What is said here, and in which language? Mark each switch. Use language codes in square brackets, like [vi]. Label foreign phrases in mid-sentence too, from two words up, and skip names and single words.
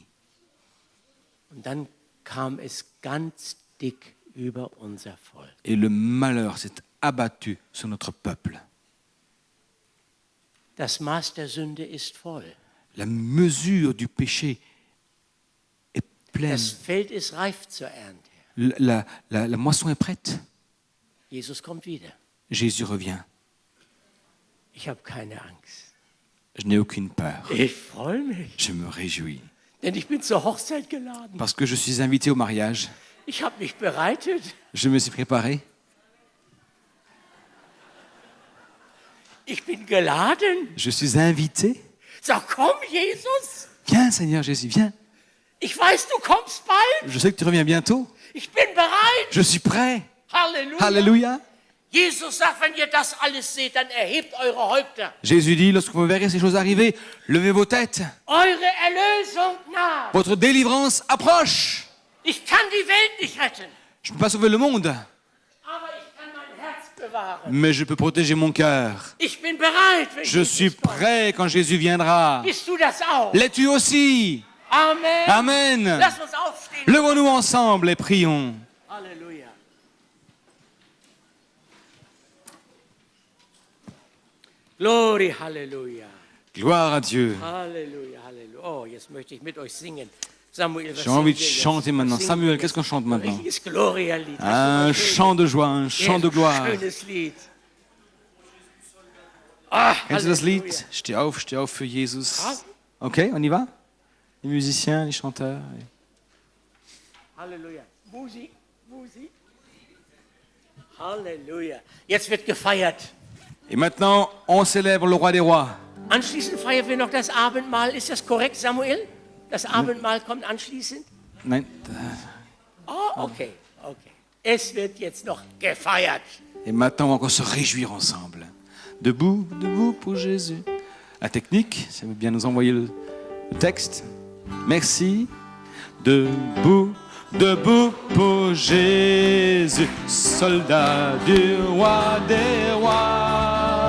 [de] Und dann kam es ganz dick über unser Volk. [fr] Et le malheur s'est abattu sur notre peuple. [de] Das Maß der Sünde ist voll. [fr] La mesure du péché est pleine. [de] Das Feld ist reif zur Ernte. [fr] La moisson est prête. [de] Jesus kommt wieder. [fr] Jésus revient. [de] Ich habe keine Angst. [fr] Je n'ai aucune peur. [de] Ich freue mich, [fr] Je me réjouis. [de] denn ich bin zur Hochzeit geladen. [fr] Parce que je suis invité au mariage. [de] Ich habe mich bereitet. [fr] Je me suis préparé. [de] Ich bin geladen. [fr] Je suis invité. [de] Sag, komm, Jesus. [fr] Viens, Seigneur Jésus, viens. [de] Ich weiß, du kommst bald. [fr] Je sais que tu reviens bientôt. [de] Ich bin bereit. [fr] Je suis prêt. [de] Halleluja. [fr] Alléluia. [de] Jesus sagt, wenn ihr das alles seht, dann erhebt eure Häupter. [fr] Jésus dit, lorsque vous verrez ces choses arriver, levez vos têtes. [de] Eure Erlösung naht. [fr] Votre délivrance approche. [de] Ich kann die Welt nicht retten, [fr] Je ne peux pas sauver le monde, [de] aber ich kann mein Herz bewahren. [fr] mais je peux protéger mon cœur. [de] Ich bin bereit, wenn [fr] Je suis [de] Jesus kommt. [fr] prêt quand Jésus viendra. [de] Bist du das auch? [fr] L'es-tu aussi? [de] Amen. [fr] Amen. [de] Lass uns aufstehen. [fr] Levons-nous ensemble et prions. [de] Halleluja. Glory, Halleluja. [fr] Gloire à Dieu. [de] Halleluja, Halleluja. Oh, jetzt möchte ich mit euch singen. Samuel, was [fr] J'ai envie [de] singen [fr] de [de] wir jetzt? [fr] chanter maintenant. [de] Was singen [fr] Samuel, [de] wir [fr] qu'est-ce qu'on chante [de] jetzt? [fr] maintenant? [de] Ein richtiges Gloria-Lied. [fr] Un chant de joie, un chant de gloire. [de] Schönes Lied. Ah, Kennst du das Halleluja. Lied? Steh auf für Jesus. Ah. [fr] Ok, on y va? Les musiciens, les chanteurs. [de] Halleluja. Musik, Musik. Halleluja. Jetzt wird gefeiert. [fr] Et maintenant, on célèbre le roi des rois. [de] Anschließend feiern wir noch das Abendmahl. Ist das korrekt, Samuel? Das Abendmahl kommt anschließend? Nein. Oh, okay, okay. Es wird jetzt noch gefeiert. [fr] Et maintenant, on va encore se réjouir ensemble. Debout, debout pour Jésus. La technique, ça veut bien nous envoyer le texte. Merci. Debout, debout pour Jésus, soldat du roi des rois.